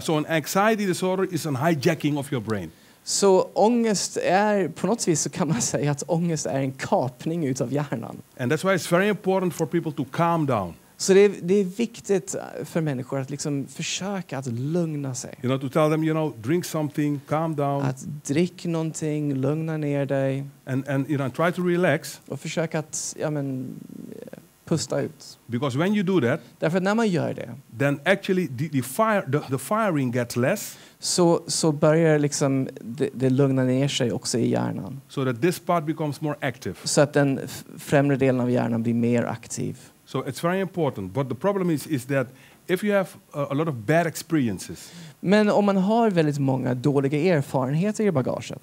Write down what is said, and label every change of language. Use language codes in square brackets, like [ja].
[en] Yeah, so an anxiety disorder is an hijacking of your brain. [sv] Så ångest är, på något vis så kan man säga att ångest är en kapning utav hjärnan. [en] And that's why it's very important for people to calm down. [sv] Så det är viktigt för människor att liksom försöka att lugna sig. [en] To tell them, drink something, calm down. [sv] Att drick någonting, lugna ner dig. [en] And try to relax. [sv] Och försöka att, pusta ut. [en] Because when you do that, [sv] därför att när man gör det, [en] then actually the firing gets less. [sv] Så börjar liksom det lugna ner sig också i hjärnan. [en] So that this part becomes more active. [sv] Så att den främre delen av hjärnan blir mer aktiv. [en] So it's very important. But the problem is that if you have a lot of bad experiences. [sv] Men om man har väldigt många dåliga erfarenheter i bagaget.